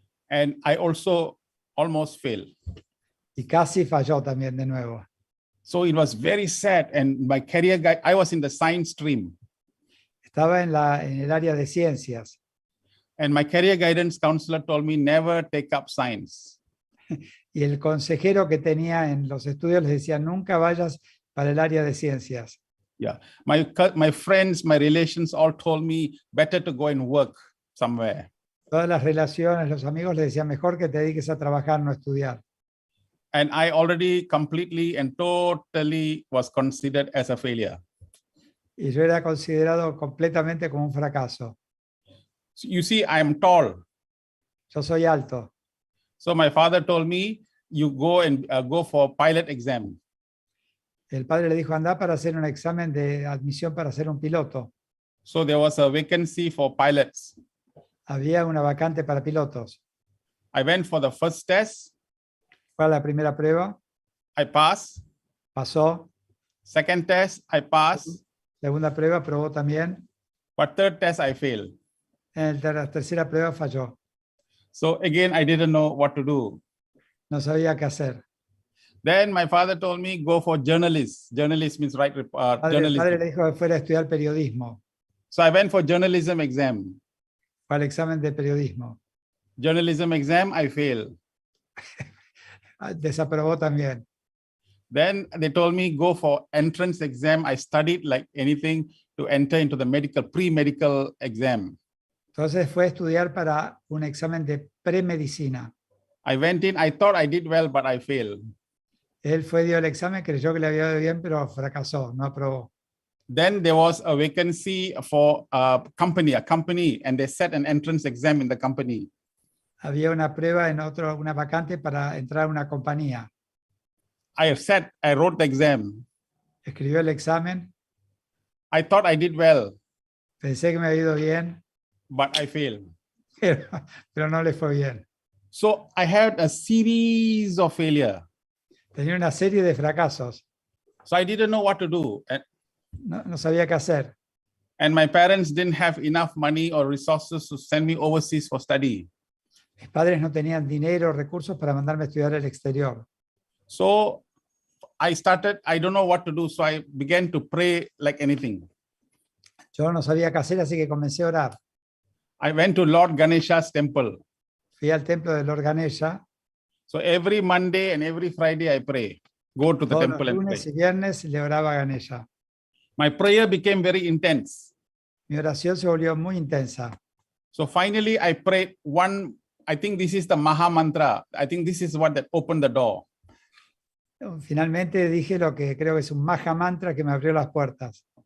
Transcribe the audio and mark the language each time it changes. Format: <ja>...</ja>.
<en>And I also almost failed.</en> <es>Y casi falló también de nuevo.</es> <en>So it was very sad. And my career guide, I was in the science stream.</en> <es>Estaba en el área de ciencias.</es> <en>And my career guidance counselor told me never take up science.</en> <es>Y el consejero que tenía en los estudios les decía, nunca vayas para el área de ciencias.</es> <en>Yeah, my friends, my relations all told me better to go and work somewhere.</en> <es>Todas las relaciones, los amigos les decían, mejor que te dediques a trabajar, no a estudiar.</es> <en>And I already completely and totally was considered as a failure.</en> <es>Y yo era considerado completamente como un fracaso.</es> <en>So you see, I am tall.</en> <es>Yo soy alto.</es> <en>So my father told me, you go and go for pilot exam.</en> <es>El padre le dijo, anda para hacer un examen de admisión para ser un piloto.</es> <en>So there was a vacancy for pilots.</en> <es>Había una vacante para pilotos.</es> <en>I went for the first test.</en> <es>Fue a la primera prueba,</es> <en>I passed.</en> <es>pasó.</es> <en>Second test, I passed.</en> <es>Segunda prueba, probó también.</es> <en>But third test, I failed.</en> <es>En la tercera prueba falló.</es> <en>So again, I didn't know what to do.</en> <es>No sabía qué hacer.</es> <en>Then my father told me, go for journalist. Journalist means</en> <es>El padre le</es> <en>journalism.</en> <es>dijo que fuera a estudiar periodismo.</es> <en>So I went for journalism exam.</en> <es>Fue al examen de periodismo.</es> <en>Journalism exam, I failed.</en> <es>Desaprobó también.</es> <en>Then they told me, go for entrance exam. I studied like anything to enter into the pre-medical exam.</en> <es>Entonces fue a estudiar para un examen de premedicina.</es> <en>I went in, I thought I did well, but I failed.</en> <es>Él dio el examen, creyó que le había ido bien, pero fracasó, no aprobó.</es> <en>Then there was a vacancy for a company, and they set an entrance exam in the company.</en> <es>Había una prueba una vacante para entrar a una compañía.</es> <en>I wrote the exam.</en> <es>Escribió el examen,</es> <en>I thought I did well,</en> <es>pensé que me había ido bien,</es> <en>but I failed.</en> <es>pero no le fue bien.</es> <en>So I had a series of failure.</en> <es>Tenía una serie de fracasos.</es> <en>So I didn't know what to do.</en> <es>No sabía qué hacer.</es> <en>And my parents didn't have enough money or resources to send me overseas for study.</en> <es>Mis padres no tenían dinero o recursos para mandarme a estudiar al exterior.</es> <en>So I don't know what to do. So I began to pray like anything.</en> <es>Yo no sabía qué hacer, así que comencé a orar.</es> <en>I went to Lord Ganesha's temple.</en> <es>Fui al templo de Lord Ganesha.</es> <en>So every Monday and every Friday I pray. Go to the</en> <es>Todos</es> <en>temple</en> <es>los</es> <en>and</en> <es>lunes</es> <en>pray.</en> <es>y viernes le oraba a Ganesha.</es> <en>My prayer became very intense.</en> <es>Mi oración se volvió muy intensa.</es> <en>So finally I prayed I think this is the Maha Mantra. I think this is what that opened the door.</en> <es>Finalmente dije lo que creo que es un Maha Mantra que me abrió las puertas.</es>